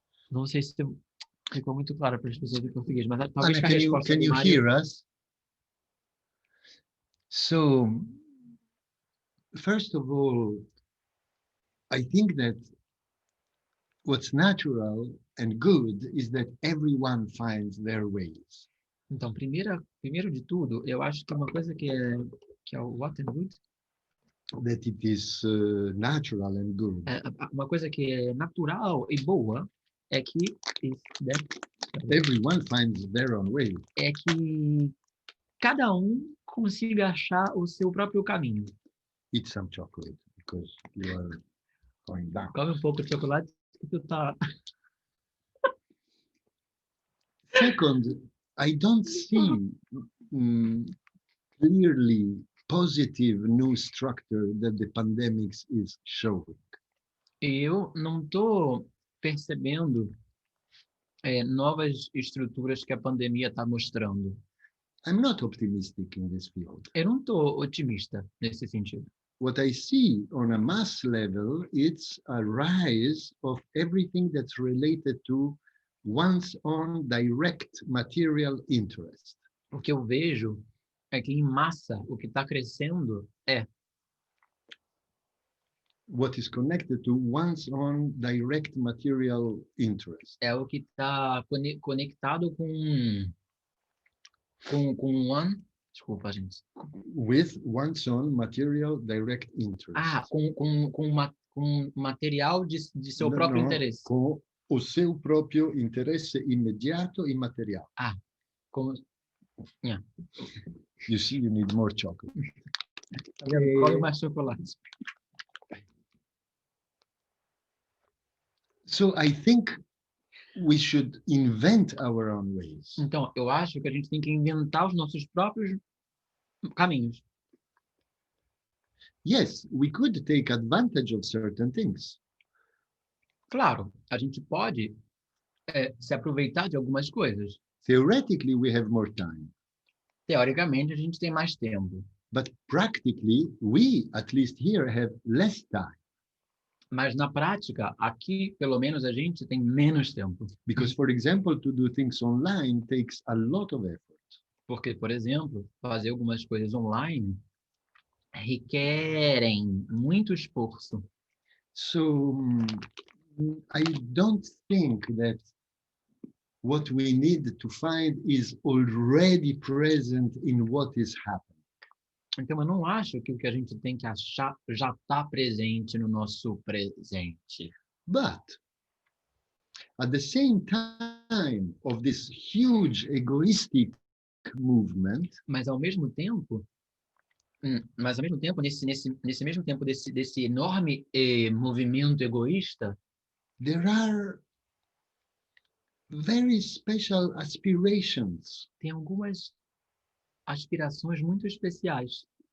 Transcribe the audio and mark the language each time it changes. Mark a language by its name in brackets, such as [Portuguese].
[Portuguese] Não sei se ficou muito claro para as pessoas do português, mas talvez [English] Anna, can you hear us? So, first of all, I think that what's natural and good is that everyone finds their ways. [Portuguese] Então, primeiro de tudo, eu acho que uma coisa que é [English] what and good? That it is natural and good. [Portuguese] Uma coisa que é natural e boa é que [English] everyone finds their own way. [Portuguese] É que cada consiga achar o seu próprio caminho. [English] Eat some chocolate because you are going down. [Portuguese] Come um pouco de chocolate que tu tá. [English] Second, I don't see clearly positive new structure that the pandemic is showing. [Portuguese] Eu não estou percebendo novas estruturas que a pandemia está mostrando. [English] I'm not optimistic in this field. [Portuguese] Eu não estou otimista nesse sentido. [English] What I see on a mass level, it's a rise of everything that's related to one's own direct material interest. [Portuguese] O que eu vejo é que em massa o que está crescendo [English] what is connected to one's own direct material interest. [Portuguese] É o que está conectado com one. Desculpa, gente. [English] With one's own material direct interest. [Portuguese] Com material de seu próprio interesse. Com o seu próprio interesse imediato e material. [English] Yeah. You see, you need more chocolate. [Portuguese] Come mais chocolate. [English] So I think we should invent our own ways. [Portuguese] Então, eu acho que a gente tem que inventar os nossos próprios caminhos. [English] Yes, we could take advantage of certain things. [Portuguese] Claro, a gente pode se aproveitar de algumas coisas. [English] Theoretically, we have more time. [Portuguese] Teoricamente, a gente tem mais tempo. [English] But practically, we, at least here, have less time. [Portuguese] Mas na prática, aqui, pelo menos, a gente tem menos tempo. [English] Because, for example, to do things online takes a lot of effort. [Portuguese] Porque, por exemplo, fazer algumas coisas online requerem muito esforço. [English] So I don't think that what we need to find is already present in what is happening. [Portuguese] Então, eu não acho que o que a gente tem que achar já está presente no nosso presente. [English] But at the same time of this huge egoistic movement, [Portuguese] Mas ao mesmo tempo, nesse mesmo tempo desse enorme movimento egoísta, [English] there are very special aspirations, [Portuguese] tem algumas aspirações muito especiais,